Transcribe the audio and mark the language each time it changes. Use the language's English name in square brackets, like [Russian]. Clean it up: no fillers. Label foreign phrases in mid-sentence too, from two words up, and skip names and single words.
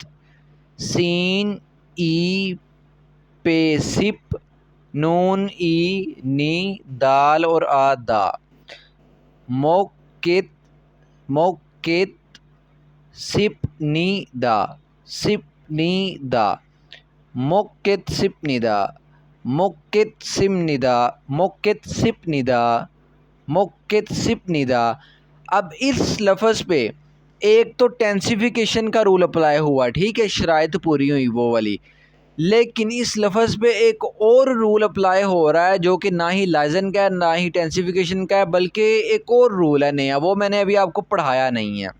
[Urdu] سین ای پے سپ، نون ای نی، دال اور آ دا، موک کت، موک کت، سپ نی دا، سپ نی دا، موکت سپ ندا، موکت سم ندا، موکت سپ ندا، موکت سپ ندا. اب اس لفظ پہ ایک تو ٹینسیفیکیشن کا [English] rule apply [Urdu] ہوا، ٹھیک ہے، شرائط پوری ہوئی وہ والی، لیکن اس لفظ پہ ایک اور [English] rule apply [Urdu] ہو رہا ہے جو کہ نہ ہی لائزن کا ہے نہ ہی ٹینسیفیکیشن کا ہے، بلکہ ایک اور رول ہے نیا، وہ میں نے ابھی آپ کو پڑھایا نہیں ہے.